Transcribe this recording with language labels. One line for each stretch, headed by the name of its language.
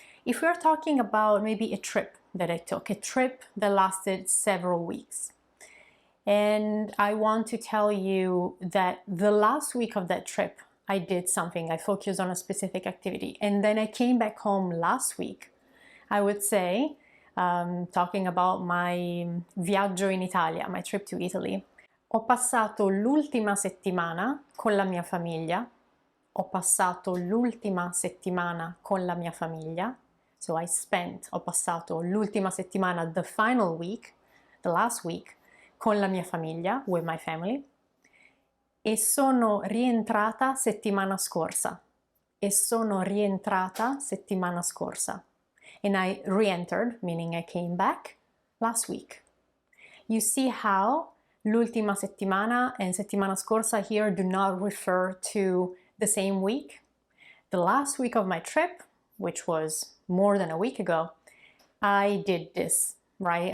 English: If we're talking about maybe a trip that I took, a trip that lasted several weeks, and I want to tell you that the last week of that trip I did something, I focused on a specific activity, and then I came back home last week, I would say, talking about my viaggio in Italia, my trip to Italy,
Italian: ho passato l'ultima settimana con la mia famiglia. Ho passato l'ultima settimana con la mia famiglia.
English: So
Italian: ho passato l'ultima settimana,
English: the final week, the last week,
Italian: con la mia famiglia,
English: with my family.
Italian: E sono rientrata settimana scorsa. E sono rientrata settimana scorsa.
English: And I re-entered, meaning I came back, last week. You see how l'ultima settimana and settimana scorsa here do not refer to the same week. The last week of my trip, which was more than a week ago, I did this, right?